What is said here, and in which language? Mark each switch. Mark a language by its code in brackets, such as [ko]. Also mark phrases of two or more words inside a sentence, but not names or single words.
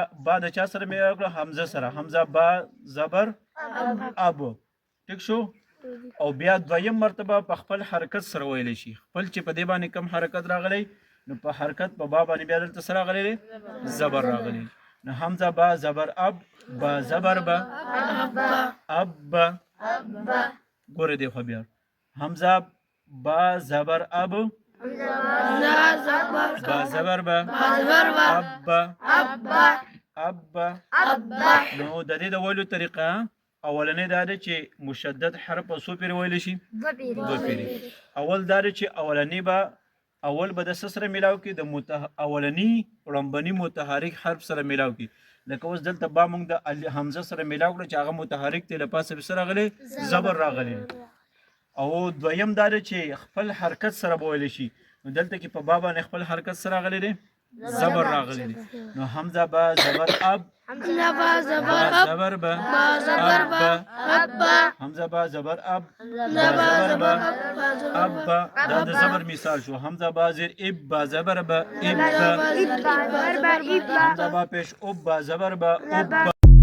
[ps] با د چا سره میلاو کړه حمزه سره حمزه با زبر اب ټیک شو او بیا دویم مرتبه په خپل حرکت سره ویلی شي خپل چې په دې باندې کم حرکت راغلی نو په حرکت په با باندې بیا دلته څه راغلی دی زبر راغلی نو حمزه با زبر اب با زبر با اب با ګوره دی خو بیا حمزه با زبر اب با زبر با اب با اب با نو د دې د ویلو طریقه اولنی دا دی چې مشدد حرف په څو پیرې ویلی شي دوه پیرې اول دا دی چې اولنی به اول به د څه سره میلاو کړي د اولني ړمبني متحرک حرف سره میلاو کړي لکه اوس دلته با موږ د حمزه سره میلاو کړو چې هغه متحرک دی له پاسه به څه راغلی زبر راغلی او دویم دا دی چې خپل حرکت سره به ویلی شي نو دلته کې په با باندې خپل حرکت سره راغلی دی زبر راغلی دی نو حمزه با زبر اب زبر با حمزه با زبر اب زبر با اب با دا د زبر مثال شو حمزه با زیر اب با زبر با اب با حمزه با پیش اب با زبر با اب با